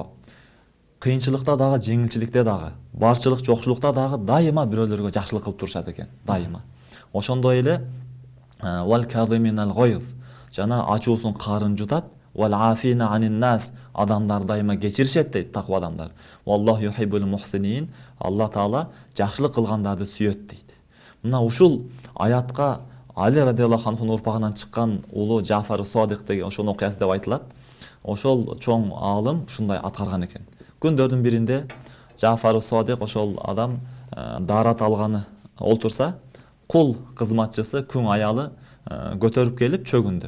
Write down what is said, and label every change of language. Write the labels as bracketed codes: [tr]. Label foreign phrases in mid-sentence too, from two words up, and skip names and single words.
[ky] Кыйынчылыкта дагы, жеңилчиликте дагы, барчылык, жокчулукта дагы дайыма бирөөлөргө жакшылык кылып турушат экен, дайыма. Ошондой эле [ar] والكاظمين الغيظ, [ky] жана ачуусун карын жутат. [ar] والعافين عن الناس, [ky] адамдар дайыма кечиришет дейт таква адамдар. [ar] والله يحب المحسنين, [ky] Алла Таала жакшылык кылгандарды сүйөт дейт. Мына ушул аятка Али радиаллаху анхунун урпагынан чыккан улуу Жафар Содик деген ошонун окуясы деп айтылат. Ошол чоң аалым ушундай аткарган экен. Күндөрдүн биринде Жафар Содик ошол адам дарат алганы олтурса, кул кызматчысы, күң аялы көтөрүп келип чөгүндү.